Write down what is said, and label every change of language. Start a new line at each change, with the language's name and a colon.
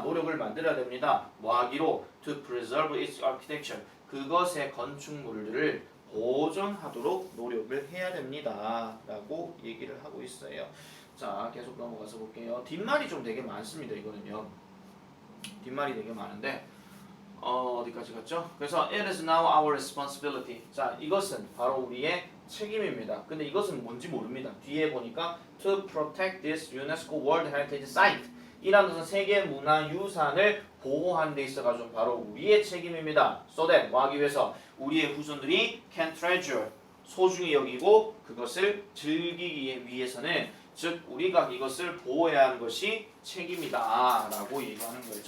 Korean: 노력을 만들어야 됩니다. 뭐 하기로
English: to preserve its architecture
Korean: 그것의 건축물들을 보존하도록 노력을 해야 됩니다. 라고 얘기를 하고 있어요. 자 계속 넘어가서 볼게요. 뒷말이 좀 되게 많습니다. 이거는요. 뒷말이 되게 많은데 어디까지 갔죠? 그래서
English: it is now our responsibility.
Korean: 자 이것은 바로 우리의 책임입니다. 근데 이것은 뭔지 모릅니다. 뒤에 보니까
English: to protect this UNESCO World Heritage Site
Korean: 이라는 것은 세계 문화유산을 보호하는 데 있어가지고 바로 우리의 책임입니다. So that 뭐 하기 위해서 우리의 후손들이
English: can treasure
Korean: 소중히 여기고 그것을 즐기기 위해서는 즉 우리가 이것을 보호해야 하는 것이 책임이다 라고 얘기하는 거예요.